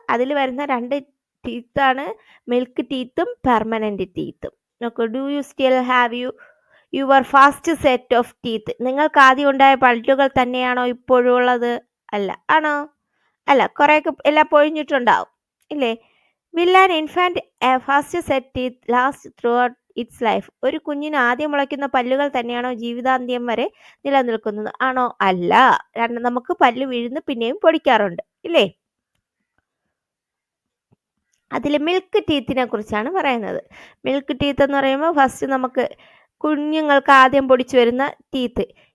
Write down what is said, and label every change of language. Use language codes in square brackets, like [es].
[ml] അതിൽ വരുന്ന 2 ടീത്താണ് milk ടീത്തും permanent ടീത്തും. നോക്കൂ. [en] Do you still have your first set of teeth? [ml] നിങ്ങൾക്ക് ആദ്യം ഉണ്ടായ പല്ലുകൾ തന്നെയാണോ ഇപ്പോഴും ഉള്ളത്? അല്ല. ആണോ? അല്ല, കുറേയൊക്കെ എല്ലാം പൊഴിഞ്ഞിട്ടുണ്ടാവും, ഇല്ലേ? [en] Will an infant a first set teeth last throughout its life? [ml] ഒരു കുഞ്ഞിന് ആദ്യം മുളയ്ക്കുന്ന പല്ലുകൾ തന്നെയാണോ ജീവിതാന്ത്യം വരെ നിലനിൽക്കുന്നത്? ആണോ? അല്ല. നമുക്ക് പല്ല് വീഴുന്നു പിന്നെയും പൊടിക്കാറുണ്ട്, ഇല്ലേ? അതിൽ മിൽക്ക് ടീത്തിനെ കുറിച്ചാണ് പറയുന്നത്. മിൽക്ക് ടീത്ത് എന്ന് പറയുമ്പോൾ ഫസ്റ്റ് നമുക്ക് കുഞ്ഞുങ്ങൾക്ക് ആദ്യം പൊടിച്ചു വരുന്ന ടീത്ത്.